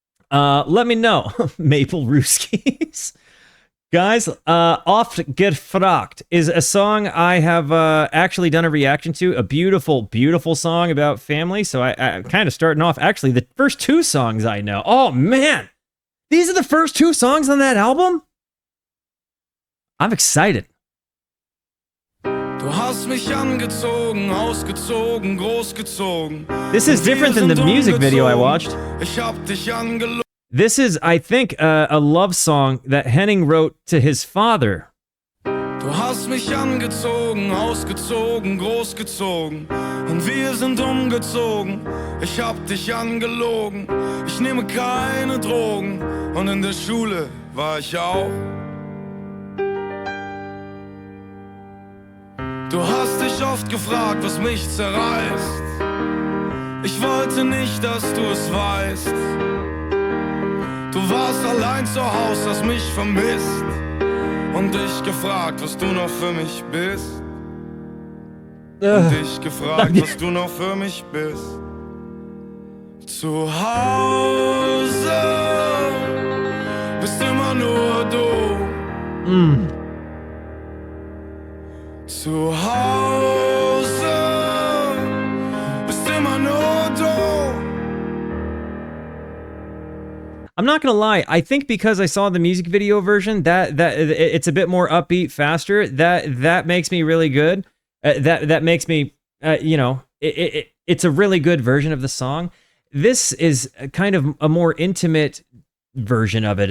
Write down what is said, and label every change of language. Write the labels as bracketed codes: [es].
[en] Let me know. Maple Ruskis. Guys, Oft gefragt is a song I have actually done a reaction to. A beautiful, beautiful song about family. So I kind of starting off, actually, the first 2 songs I know. Oh, man. These are the first 2 songs on that album? I'm excited. [de] Du hast mich angezogen, ausgezogen, großgezogen. [en] This is different than the music video I watched. [de] Ich hab dich angelogen. [en] This is, I think, a love song that Henning wrote to his father. [de] Du hast mich angezogen, ausgezogen, großgezogen. Und wir sind umgezogen. Ich hab dich angelogen. Ich nehme keine Drogen. Und in der Schule war ich auch. Du hast dich oft gefragt, was mich zerreißt. Ich wollte nicht, dass du es weißt. Du warst allein zu Haus, hast mich vermisst. Und dich gefragt, was du noch für mich bist. Und dich gefragt, was du noch für mich bist. Zu Hause bist immer nur du. Zu Hause bist immer nur du. [en] I'm not gonna lie. I think because I saw the music video version, that it's a bit more upbeat, faster. That makes me really good. That makes me, it's a really good version of the song. This is kind of a more intimate version of it.